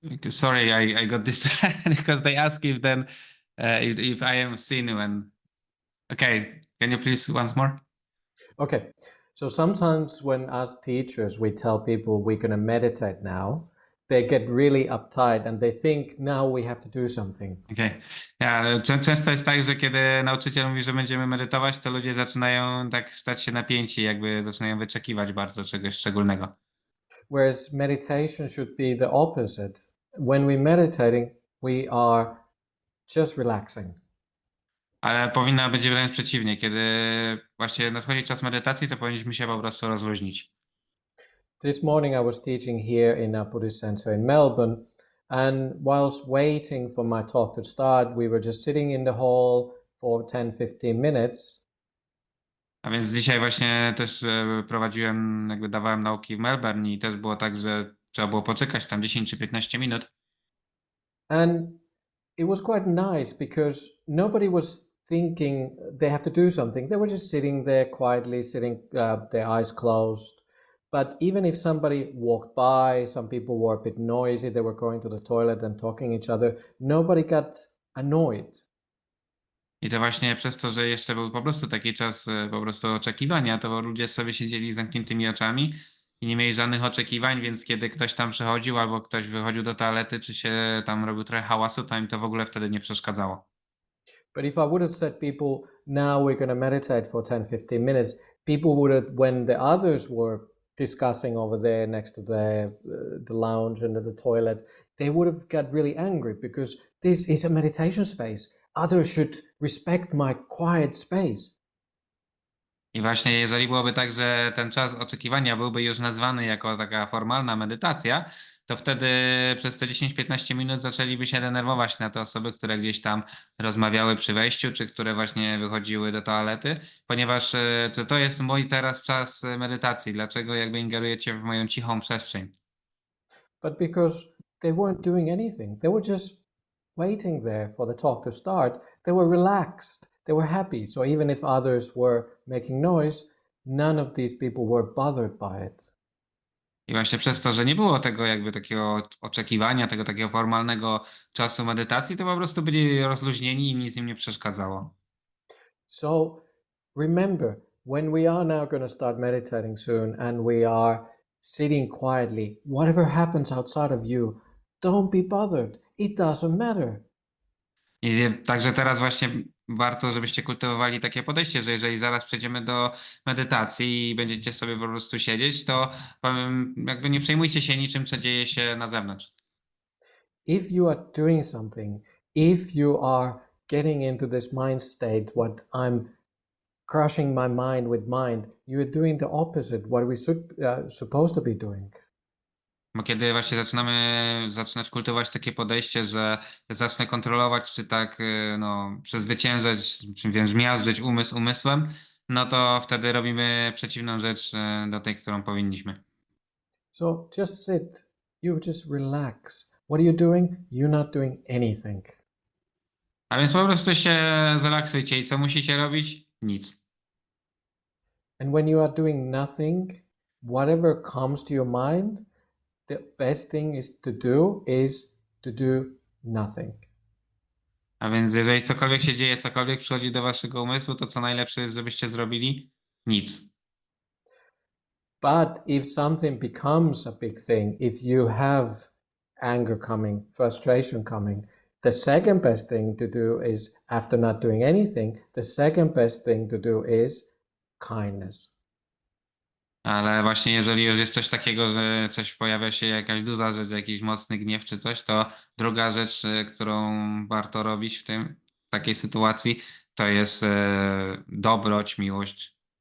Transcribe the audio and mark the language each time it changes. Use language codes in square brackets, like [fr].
[en] Sorry, I got distracted because they ask if then if I am seen when. Okay, can you please once more? Okay, so sometimes when as teachers we tell people we're going to meditate now, they get really uptight and they think now we have to do something. Okay. [pl] Często jest tak, że kiedy nauczyciel mówi, że będziemy medytować, to ludzie zaczynają tak stać się napięci, jakby zaczynają wyczekiwać bardzo czegoś szczególnego. [en] Whereas meditation should be the opposite. When we're meditating, we are just relaxing. [pl] Ale powinno być wręcz przeciwnie. Kiedy właśnie nadchodzi czas medytacji, to powinniśmy się po prostu rozluźnić. [en] This morning I was teaching here in a Buddhist center in Melbourne, and whilst waiting for my talk to start, we were just sitting in the hall for 10-15 minutes. [pl] A więc dzisiaj właśnie też prowadziłem, jakby dawałem nauki w Melbourne i też było tak, że trzeba było poczekać tam 10 czy 15 minut. [en] And it was quite nice because nobody was thinking they have to do something. They were just sitting there quietly, their eyes closed. But even if somebody walked by, some people were a bit noisy, they were going to the toilet and talking each other, nobody got annoyed. [pl] I to właśnie przez to, że jeszcze był po prostu taki czas po prostu oczekiwania, to ludzie sobie siedzieli z zamkniętymi oczami i nie mieli żadnych oczekiwań, więc kiedy ktoś tam przychodził albo ktoś wychodził do toalety, czy się tam robił trochę hałasu, to im to w ogóle wtedy nie przeszkadzało. [en] But if I would have said people, now we're going to meditate for 10-15 minutes, people would have, when the others were discussing over there next to the lounge and the toilet, they would have got really angry because this is a meditation space. Others should respect my quiet space. [pl] I właśnie jeżeli byłoby tak, że ten czas oczekiwania byłby już nazwany jako taka formalna medytacja, to wtedy przez te 10-15 minut zaczęliby się denerwować na te osoby, które gdzieś tam rozmawiały przy wejściu, czy które właśnie wychodziły do toalety, ponieważ to jest mój teraz czas medytacji. Dlaczego jakby ingerujecie w moją cichą przestrzeń? [en] But because they weren't doing anything, they were just waiting there for the talk to start. They were relaxed, they were happy. So even if others were making noise, none of these people were bothered by it. [pl] I właśnie przez to, że nie było tego jakby takiego oczekiwania, tego takiego formalnego czasu medytacji, to po prostu byli rozluźnieni i nic im nie przeszkadzało. [en] So remember, when we are now going to start meditating soon and we are sitting quietly, whatever happens outside of you, don't be bothered. It doesn't matter. [pl] I także teraz właśnie warto, żebyście kultywowali takie podejście, że jeżeli zaraz przejdziemy do medytacji i będziecie sobie po prostu siedzieć, to powiem, jakby nie przejmujcie się niczym, co dzieje się na zewnątrz. [en] If you are doing something, if you are getting into this mind state, what I'm crushing my mind with mind, you are doing the opposite, what we should supposed to be doing. [pl] Bo kiedy właśnie zaczynać kultywować takie podejście, że zacznę kontrolować, czy tak no, przezwyciężać, czy wręcz miażdżyć umysł umysłem, no to wtedy robimy przeciwną rzecz do tej, którą powinniśmy. [en] So just sit, you just relax. What are you doing? You're not doing anything. [pl] A więc po prostu się zrelaksujcie i co musicie robić? Nic. [en] And when you are doing nothing, whatever comes to your mind, the best thing is to do nothing. [pl] A więc jeżeli cokolwiek się dzieje, cokolwiek przychodzi do waszego umysłu, to co najlepsze jest, żebyście zrobili? Nic. [en] But if something becomes a big thing, if you have anger coming, frustration coming, the second best thing to do is, after not doing anything, the second best thing to do is kindness. [pl] Ale właśnie jeżeli już jest coś takiego, że coś pojawia się, jakaś duża rzecz, jakiś mocny gniew czy coś, to druga rzecz, którą warto robić w takiej sytuacji, to jest dobroć, miłość.